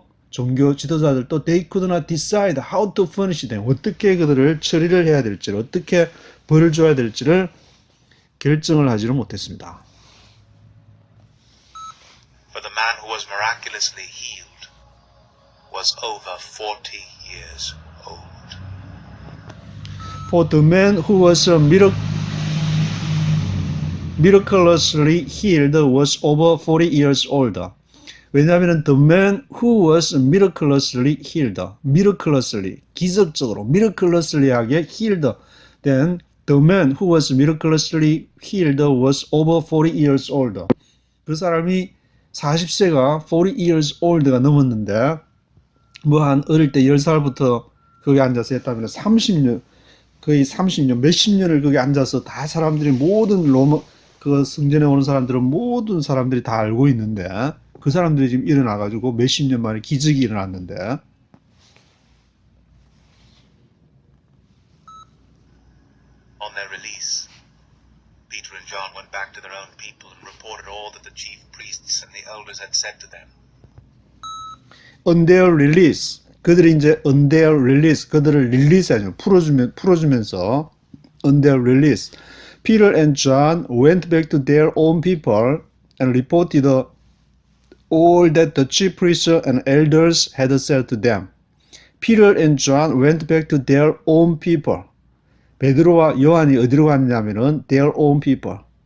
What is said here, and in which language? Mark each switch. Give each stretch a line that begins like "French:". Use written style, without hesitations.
Korean: 종교 지도자들도
English: they could not decide how to punish them,
Korean: 어떻게 그들을 처리를 해야 될지를, 어떻게 벌을 줘야 될지를 결정을 하지를 못했습니다.
English: For the man who was miraculously healed was over 40 years old. For the man who was miraculously healed was over 40 years old.
Korean: 왜냐하면
English: the man who was miraculously healed, miraculously,
Korean: 기적적으로,
English: miraculously하게 healed, then the man who was miraculously healed was over 40 years old.
Korean: 그 사람이 40세가
English: 40 years old
Korean: 가 넘었는데, 뭐 한 어릴 때 10살부터 거기 앉아서 했다면 30년, 거의 30년, 몇십 년을 거기 앉아서 다 사람들이 모든 로마, 그 성전에 오는 사람들은 모든 사람들이 다 알고 있는데, 그 사람들이 지금 일어나가지고 몇십 년 만에 기적이 일어났는데,
English: On their release, Peter and John went back to their own people and reported all that the chief priests and the elders had said to them. on their release,
Korean: 그들이 이제
English: on their release,
Korean: 그들을 릴리스하죠. 풀어주면서
English: on their release, Peter and John went back to their own people and reported all that the chief priests and elders had said to them. Peter and John went back to their own people.
Korean: 베드로와 요한이 어디로 갔냐면은
English: their own people.